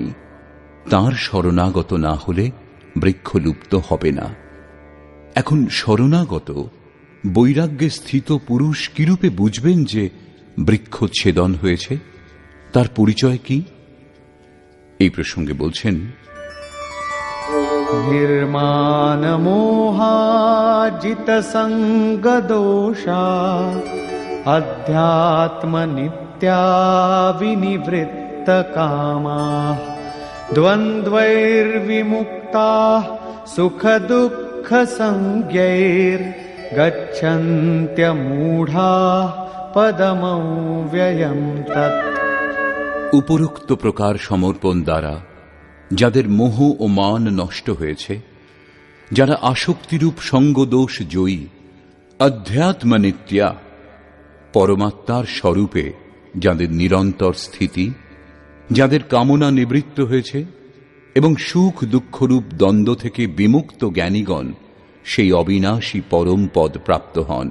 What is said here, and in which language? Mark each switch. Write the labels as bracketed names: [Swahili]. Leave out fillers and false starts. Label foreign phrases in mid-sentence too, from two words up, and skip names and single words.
[Bangla] তাঁর শরণাগত না হলে বৃক্ষ লুপ্ত হবে না। এখন শরণাগত বৈরাগ্যে স্থিত পুরুষ কিরূপে বুঝবেন যে বৃক্ষ ছেদন হয়েছে? তার পরিচয় কি? এই প্রসঙ্গে বলছেন, [Sanskrit] निर्माण मोहाजित संग दोषा अध्यात्म नित्या विनिवृत्त कामा द्वन्द्वैर्विमुक्ता सुख दुःख संज्ञैर् गच्छन्त्य मूढ़ा पदमव्ययं तत्। [Bangla] উপরোক্ত প্রকার সমর্পণ দ্বারা যাদের মোহ ও মান নষ্ট হয়েছে, যারা আসক্তিরূপ সঙ্গদোষ জয়ী, [Sanskrit] অধ্যাত্ম নিত্যা [Bangla] পরমাত্মার স্বরূপে যাদের নিরন্তর স্থিতি, যাদের কামনা নিবৃত্ত হয়েছে এবং সুখ দুঃখরূপ দ্বন্দ্ব থেকে বিমুক্ত জ্ঞানীগণ সেই অবিনাশী পরম পদ প্রাপ্ত হন।